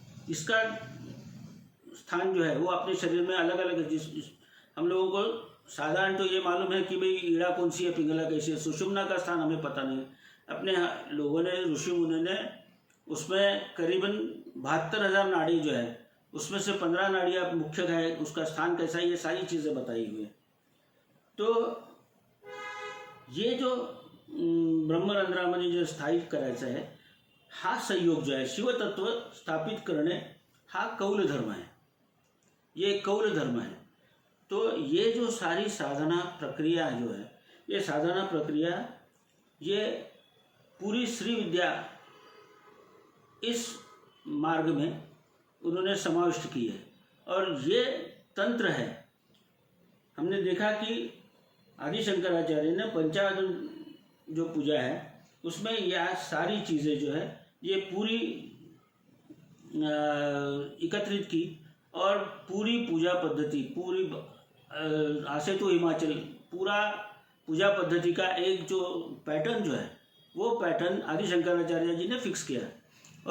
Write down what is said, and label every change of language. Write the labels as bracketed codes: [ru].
[hi] इसका स्थान जो है वो अपने शरीर में अलग अलग, हम लोगों को साधारण तो ये मालूम है कि भाई ईड़ा कौन सी है, पिंगला कैसी है, सुषुम्ना का स्थान हमें पता नहीं। अपने लोगों ने, ऋषि मुनि ने उसमें करीबन 72,000 नाड़ी जो है उसमें से 15 नाड़ियाँ मुख्य है, उसका स्थान कैसा है, ये सारी चीज़ें बताई हुई है। तो ये जो [mr] ब्रह्मरंध्रामध्ये जो स्थायिक करायचं आहे, हा संयोग जो आहे शिवतत्व स्थापित करणे हा कौल धर्म है, [hi] ये कौल धर्म है। तो ये जो सारी साधना प्रक्रिया जो है, ये साधना प्रक्रिया ये पूरी श्री विद्या इस मार्ग में उन्होंने समाविष्ट की है। और ये तंत्र है, हमने देखा कि आदि शंकराचार्य ने पंचायतन जो पूजा है उसमें यह सारी चीज़ें जो है ये पूरी एकत्रित की, और पूरी पूजा पद्धति, पूरी आसे तो हिमाचल, पूरा पूजा पद्धति का एक जो पैटर्न जो है वो पैटर्न आदि शंकराचार्य जी ने फिक्स किया।